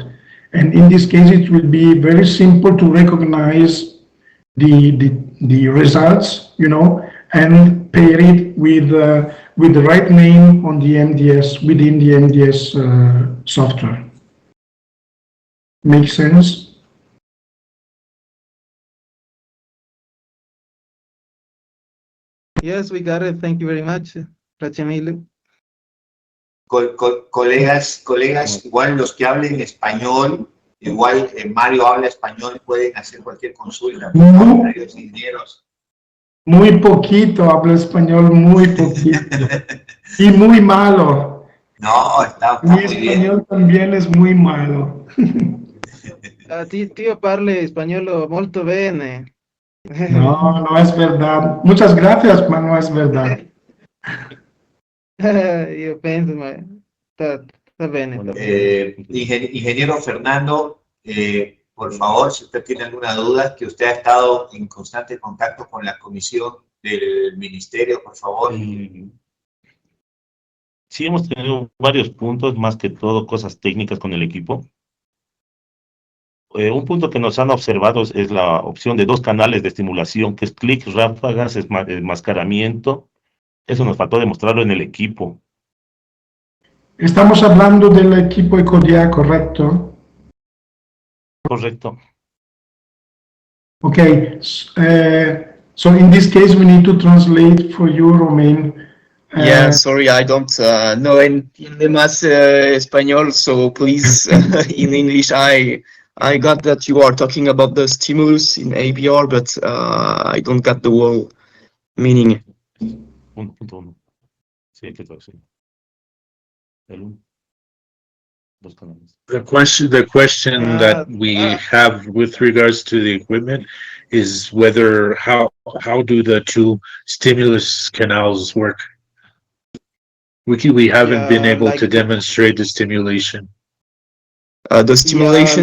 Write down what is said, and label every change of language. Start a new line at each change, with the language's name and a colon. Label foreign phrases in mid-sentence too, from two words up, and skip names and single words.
English: And in this case, it will be very simple to recognize the results, and pair it with the right name on the MDS, within the MDS software. Make sense? Yes, we got it. Thank you very much.
Spanish: Gracias mille. Colegas, igual los que hablen español, igual Mario habla español, pueden hacer cualquier consulta, por favor, los ingenieros. Muy poquito, hablo español muy poquito. Y muy malo. No, está Mi muy bien. español también es muy malo.
Italian: Tío parle spagnolo molto bene.
Spanish: No, no es verdad. Muchas gracias, pero no es verdad.
Italian: Io penso, ma sta bene, sta bene.
Spanish: Ingeniero Fernando, por favor, si usted tiene alguna duda, que usted ha estado en constante contacto con la comisión del ministerio, por favor. Sí, hemos tenido varios puntos, más que todo cosas técnicas con el equipo. Un punto que nos han observado es la opción de 2 canales de estimulación, que es clic, ráfagas, enmascaramiento. Eso nos faltó demostrarlo en el equipo. Estamos hablando del equipo ECODIA, ¿correcto? Correcto.
English: Okay, so in this case we need to translate for you, Romain. Yeah, sorry, I don't know
Spanish: entiende más español,
English: so please in English. I got that you are talking about the stimulus in ABR, but I don't get the whole meaning.
Spanish: Punto uno. Sí, hay que traducir. El uno. 2 canales.
English: The question that we have with regards to the equipment is whether how do the 2 stimulus canals work? We haven't been able to demonstrate the stimulation. The stimulation